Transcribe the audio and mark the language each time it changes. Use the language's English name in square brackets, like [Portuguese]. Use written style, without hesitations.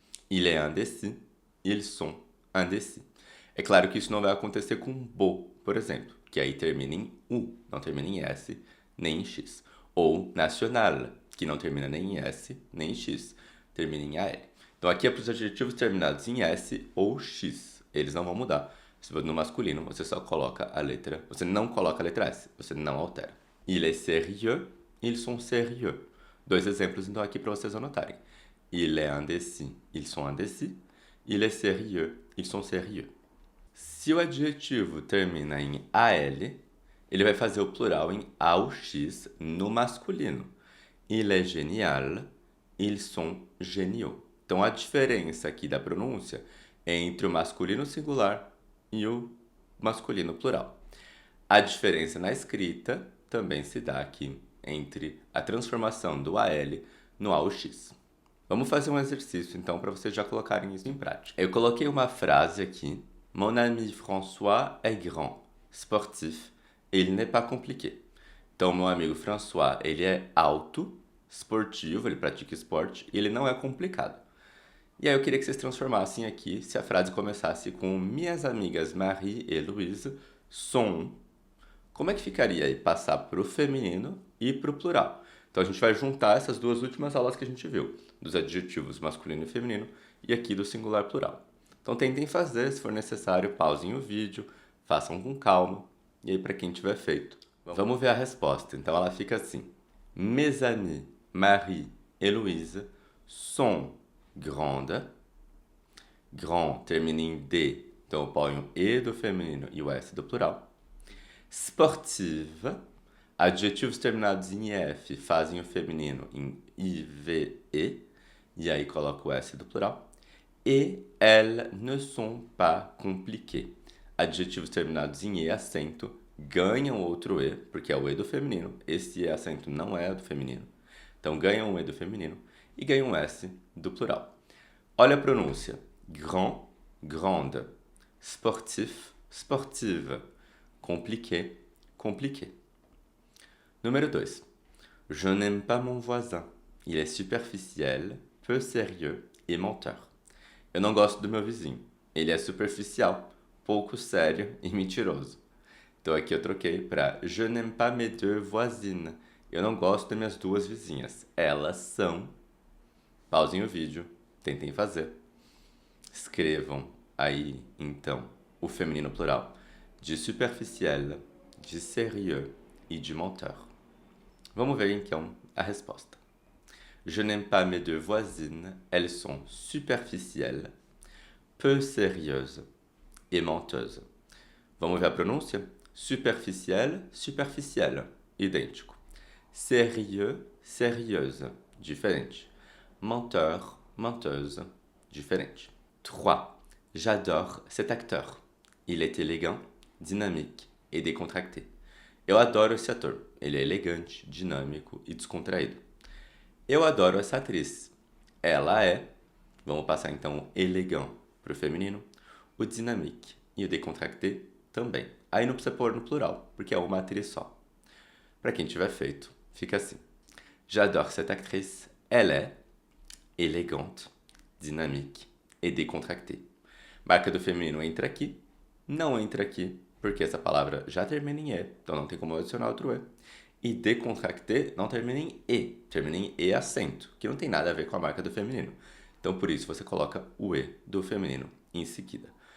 [French] Il est indécis, ils sont indécis. [Portuguese] É claro que isso não vai acontecer com beau, por exemplo, que aí termina em U, não termina em S, nem em X. Ou nacional, que não termina nem em S, nem em X, termina em AL. Então aqui é para os adjetivos terminados em S ou X. Eles não vão mudar. No masculino, você só coloca a letra... Você não coloca a letra S, você não altera. [French] Il est sérieux, ils sont sérieux. [Portuguese] Dois exemplos, então, aqui para vocês anotarem. [French] Il est indécis, ils sont indécis. Il est sérieux, ils sont sérieux. [Portuguese] Se o adjetivo termina em AL, ele vai fazer o plural em AUX no masculino. [French] Il est génial, ils sont géniaux. [Portuguese] Então, a diferença aqui da pronúncia é entre o masculino singular e o masculino plural. A diferença na escrita também se dá aqui entre a transformação do AL no AUX. Vamos fazer um exercício, então, para vocês já colocarem isso em prática. Eu coloquei uma frase aqui. [French] Mon ami François est grand, sportif, et il n'est pas compliqué. [Portuguese] Então, meu amigo François, ele é alto, esportivo, ele pratica esporte, e ele não é complicado. E aí eu queria que vocês transformassem aqui, se a frase começasse com minhas amigas Marie e Louise sont. Como é que ficaria aí? Passar para o feminino e para o plural. Então a gente vai juntar essas duas últimas aulas que a gente viu, dos adjetivos masculino e feminino, e aqui do singular plural. Então tentem fazer, se for necessário, pausem o vídeo, façam com calma, e aí para quem tiver feito. Vamos ver a resposta. Então ela fica assim: [French] Mes amies Marie et Louise sont grandes. [Portuguese] Grand termina em D, então eu ponho E do feminino e o S do plural. Sportive, adjetivos terminados em F fazem o feminino em IVE, e aí coloco o S do plural. [French] Et elles ne sont pas compliquées. [Portuguese] Adjetivos terminados em E acento ganham outro E, porque é o E do feminino. Esse E acento não é do feminino. Então ganham um E do feminino e ganham um S do plural. Olha a pronúncia. Grand, grande. Sportif, sportive. [French] Compliqué, compliqué. [Portuguese] Número 2. [French] Je n'aime pas mon voisin. Il est superficiel, peu sérieux et menteur. [Portuguese] Eu não gosto do meu vizinho. Ele é superficial, pouco sério e mentiroso. Então aqui eu troquei para [French] Je n'aime pas mes deux voisines. [Portuguese] Eu não gosto das minhas duas vizinhas. Elas são... Pausem o vídeo, tentem fazer. Escrevam aí, então, o feminino plural de superficiel, de sérieux e de menteur. Vamos ver, então, a resposta. [French] Je n'aime pas mes deux voisines, elles sont superficielles, peu sérieuses et menteuses. [Portuguese] Vamos ver a pronúncia? [French] Superficiel, superficielle, idêntico. Sérieux, sérieuse, différente. Menteur, menteuse, différente. 3. J'adore cet acteur. Il est élégant, [Portuguese] dinâmico e [French] décontracté. [Portuguese] Eu adoro esse ator. Ele é elegante, dinâmico e descontraído. Eu adoro essa atriz. Ela é, vamos passar então o elegant para o feminino, o dynamique e o décontracté também. Aí não precisa pôr no plural, porque é uma atriz só. Para quem tiver feito, fica assim. [French] J'adore cette actrice. Elle est élégante, dynamique et décontractée. [Portuguese] Marca do feminino entra aqui, não entra aqui, porque essa palavra já termina em E, então não tem como adicionar outro E. E décontracté não termina em E, termina em E acento, que não tem nada a ver com a marca do feminino. Então, por isso, você coloca o E do feminino em seguida.